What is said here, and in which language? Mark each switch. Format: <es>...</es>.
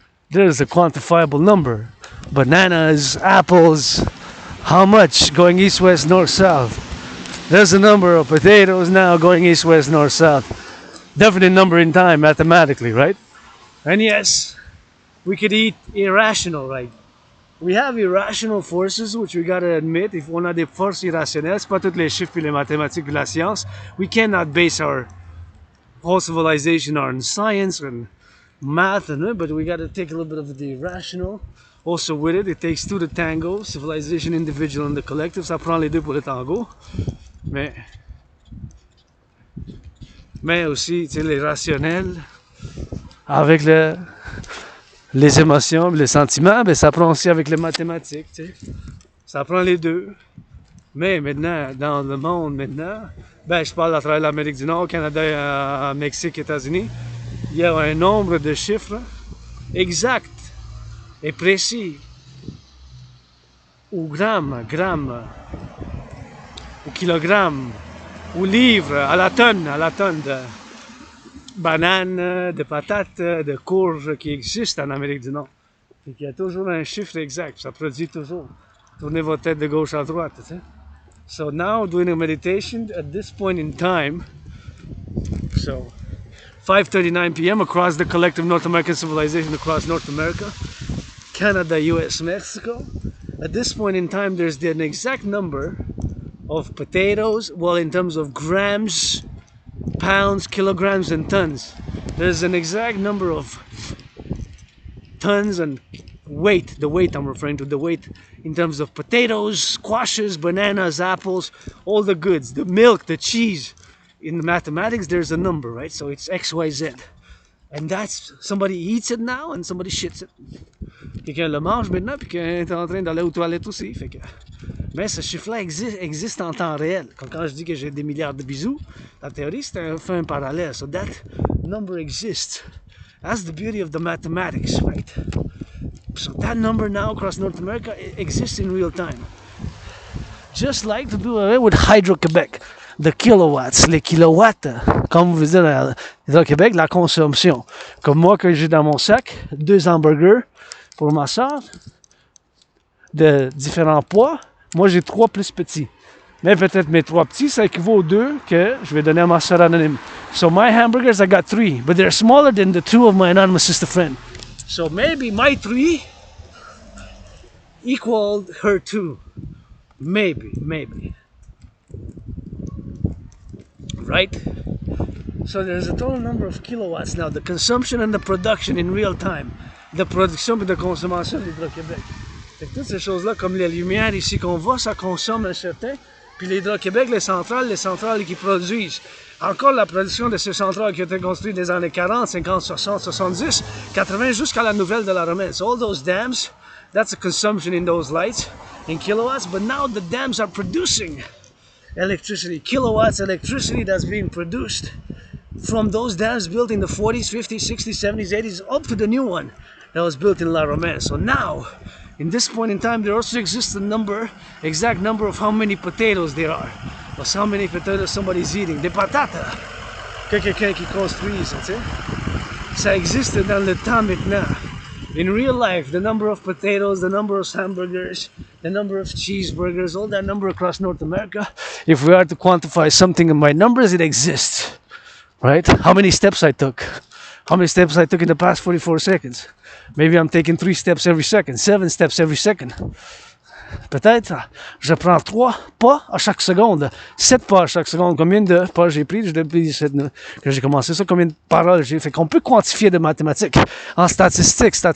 <en>There's a quantifiable number. Bananas, apples, how much going east, west, north, south. There's a number of potatoes now going east, west, north, south. Definite number in time mathematically, right? And yes, we could eat irrational, right? We have irrational forces, which we gotta admit.</en> <fr>If on a des forces irrationnelles, c'est pas toutes les chiffres, puis les mathématiques, puis la science.</fr> <en>We cannot base our whole civilization on science and math, but we gotta take a little bit of the irrational also with it. It takes two to tango, civilization, individual, and the collective.</en> <fr>Ça prend les deux pour le tango. Mais aussi, tu sais, les rationnels, avec les émotions, les sentiments, ben ça prend aussi avec les mathématiques, tu sais. Ça prend les deux. Mais maintenant, dans le monde maintenant, ben je parle à travers l'Amérique du Nord, Canada, Mexique, États-Unis, il y a un nombre de chiffres exacts et précis, au gramme, au kilogramme, au livre, à la tonne de bananes, de patates, de courges qui existent en Amérique du Nord. Et qu'il y a toujours un chiffre exact, ça produit toujours. Tournez votre tête de gauche à droite, tu sais.</fr> <en>So now doing a meditation at this point in time, so 5:39 p.m. across the collective North American civilization across North America, Canada, US, Mexico. At this point in time, there's an exact number of potatoes, well, in terms of grams, pounds, kilograms, and tons. There's an exact number of tons and weight, the weight I'm referring to, the weight in terms of potatoes, squashes, bananas, apples, all the goods, the milk, the cheese. In the mathematics, there's a number, right? So it's X, Y, Z. And that's, somebody eats it now and somebody shits it.</en> <fr>Quelqu'un le mange maintenant, puis quelqu'un est en train d'aller aux toilettes aussi. Fait que... Mais ce chiffre-là existe en temps réel. Quand je dis que j'ai des milliards de bisous, la théorie, c'est un parallèle.</fr> <en>So that number exists. That's the beauty of the mathematics, right? So that number now across North America exists in real time. Just like to do away with Hydro-Québec.</en> <fr>The kilowatts, les kilowatts, comme vous dites à Hydro-Québec, la consommation. Comme moi, que j'ai dans mon sac, 2 hamburgers pour ma soeur, de différents poids. Moi, j'ai 3 plus petits. Mais peut-être mes 3 petits, ça équivaut aux 2 que je vais donner à ma soeur anonyme.</fr> <en>So my hamburgers, I got 3, but they're smaller than the 2 of my anonymous sister friend. So maybe my 3 equaled her 2. Maybe. Right? So there's a total number of kilowatts now. The consumption and the production in real time.</en> <fr>De production et de consommation de l'Hydro-Québec. Fait que toutes ces choses-là, comme les lumières ici qu'on voit, ça consomme un certain. Puis l'Hydro-Québec, les centrales qui produisent. Encore la production de ces centrales qui ont été construites des années 40, 50, 60, 70, 80 jusqu'à la nouvelle de la Romaine.</fr> <en>So all those dams, that's the consumption in those lights, in kilowatts. But now the dams are producing electricity, kilowatts electricity that's being produced from those dams built in the 40s, 50s, 60s, 70s, 80s, up to the new one that was built in La Romaine. So now, in this point in time, there also exists a exact number of how many potatoes there are. Or how many potatoes somebody's eating.</en> <fr>Des patates que quelqu'un qui construise, tu sais. Ça existe dans le temps maintenant.</fr> <en>In real life, the number of potatoes, the number of hamburgers, the number of cheeseburgers, all that number across North America, if we are to quantify something by numbers, it exists. Right? How many steps I took? How many steps I took in the past 44 seconds? Maybe I'm taking 3 steps every second, 7 steps every second.</en> <fr>Peut-être, je prends 3 pas à chaque seconde, 7 pas à chaque seconde. Combien de pas j'ai pris depuis que j'ai commencé ça? Combien de paroles j'ai fait? Qu'on peut quantifier de mathématiques en statistics.</fr>